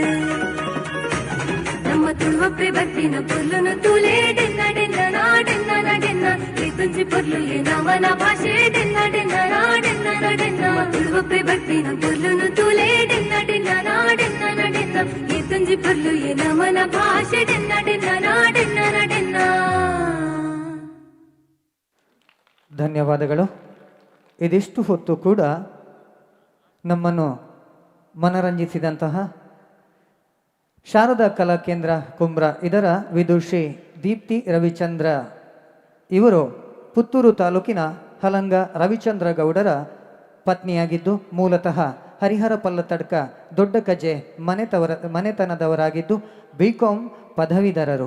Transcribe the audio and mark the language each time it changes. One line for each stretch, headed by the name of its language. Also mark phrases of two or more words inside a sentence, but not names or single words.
Tulu: ನಮ್ಮ ತುಳುವಪ್ಪೆ ಬರ್ಪಿನ ಪೊರ್ಲುನು ತೂಲೆ ಡೆನ್ನ ಡೆನ್ನ ನಾಡೆನ್ನ ನಡೆನ್ನ ಏತಂಜಿ ಪೊರ್ಲು ಎ ನಮನ ಭಾಷೆ ಡೆನ್ನ ಡೆನ್ನ ನಾಡೆನ್ನ ನಡೆನ್ನ ತುಳುವಪ್ಪೆ ಬರ್ಪಿನ ಪೊರ್ಲುನು ತೂಲೆ ಡೆನ್ನ ಡೆನ್ನ ನಾಡೆನ್ನ ನಡೆನ್ನ ಏತಂಜಿ ಪೊರ್ಲು ಎ ನಮನ ಭಾಷೆ ಡೆನ್ನ ಡೆನ್ನ ನಾಡೆನ್ನ ನಡೆನ್ನ.
Kannada: ಧನ್ಯವಾದಗಳು. ಇದಿಷ್ಟು ಹೊತ್ತು ಕೂಡ ನಮ್ಮನ್ನು ಮನರಂಜಿಸಿದಂತಹ ಶಾರದಾ ಕಲಾ ಕೇಂದ್ರ ಕುಂಬ್ರ ಇದರ ವಿದುಷಿ ದೀಪ್ತಿ ರವಿಚಂದ್ರ ಇವರು ಪುತ್ತೂರು ತಾಲೂಕಿನ ಹಲಂಗ ರವಿಚಂದ್ರ ಗೌಡರ ಪತ್ನಿಯಾಗಿದ್ದು ಮೂಲತಃ ಹರಿಹರ ಪಲ್ಲತಡ್ಕ ದೊಡ್ಡ ಕಜೆ ಮನೆತನದವರಾಗಿದ್ದು ಬಿಕಾಂ ಪದವೀಧರರು.